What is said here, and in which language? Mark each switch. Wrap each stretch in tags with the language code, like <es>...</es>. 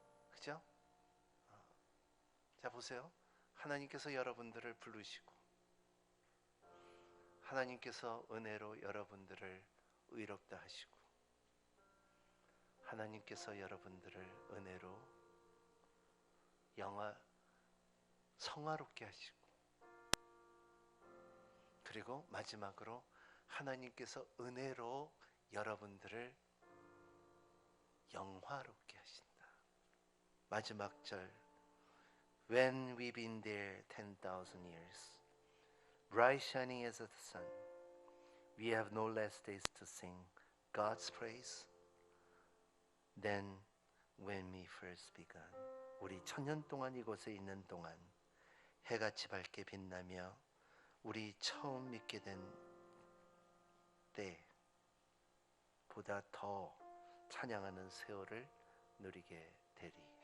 <ko>그죠? 자, 보세요. 하나님께서 여러분들을 부르시고, 하나님께서 은혜로 여러분들을 의롭다 하시고, 하나님께서 여러분들을 은혜로 성화롭게 하시고, 그리고 마지막으로 하나님께서 은혜로 여러분들을 영화롭게 하신다. 마지막 절,</ko> <en>When we've been there 10,000 years, bright shining as the sun, we have no less days to sing God's praise than when we first began.</en> <ko>우리 천년 동안 이곳에 있는 동안 해같이 밝게 빛나며 우리 처음 믿게 된 때보다 더 찬양하는 세월을 누리게 되리.</ko>